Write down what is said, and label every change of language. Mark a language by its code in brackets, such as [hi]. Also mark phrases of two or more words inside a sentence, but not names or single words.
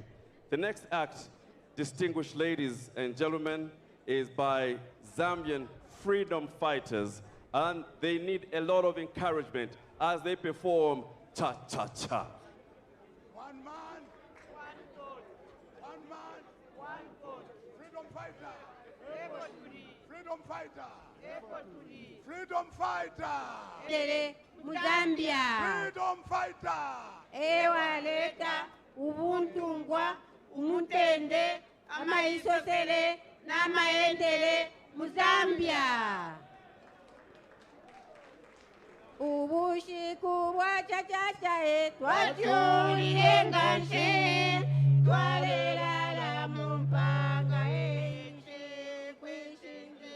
[en] The next act, distinguished ladies and gentlemen, is by Zambian freedom fighters, and they need a lot of encouragement as they perform cha-cha-cha. One man, one goal. One man, one goal. Freedom fighter. Freedom fighter. Freedom fighter. Zambia. Freedom fighter. [bem] Ewaleta ubuntungwa umutende amaisosele namaendele Zambia. Ubushiku bwa chachacha twachulile ngashe twalela la mumpanga kwishinge.